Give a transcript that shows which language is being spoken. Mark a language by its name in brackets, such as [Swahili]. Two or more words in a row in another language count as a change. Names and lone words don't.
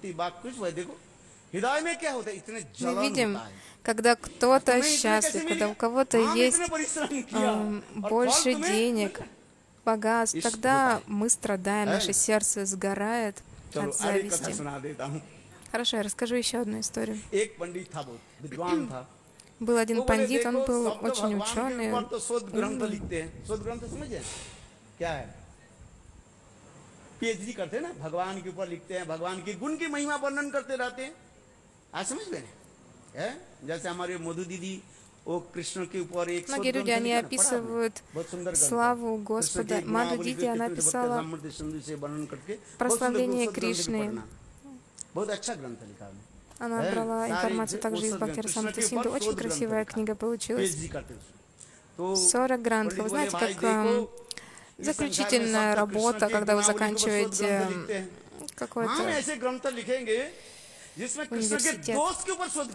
[Russian] Мы видим, когда кто-то счастлив, когда у кого-то есть больше денег, богатств, тогда мы страдаем, наше сердце сгорает от зависти. Хорошо, я расскажу еще одну историю. Был один пандит, он был очень ученый. [Hindi] PhD करते हैं ना, भगवान के ऊपर लिखते हैं, भगवान के गुण की महिमा वर्णन करते रहते हैं। आज समझ गए? जैसे हमारे मधु दीदी वो कृष्ण के ऊपर एक [Russian] Многие люди, они описывают славу Господа. Мадху Дити, она писала прославление Кришны. [Hindi] बहुत अच्छा ग्रंथ लिखा है। [Russian] Она брала информацию также из Бхактирасамрита Синду. Очень красивая книга получилась. 40 грантов. Вы знаете, как заключительная работа, когда вы заканчиваете какой-то университет.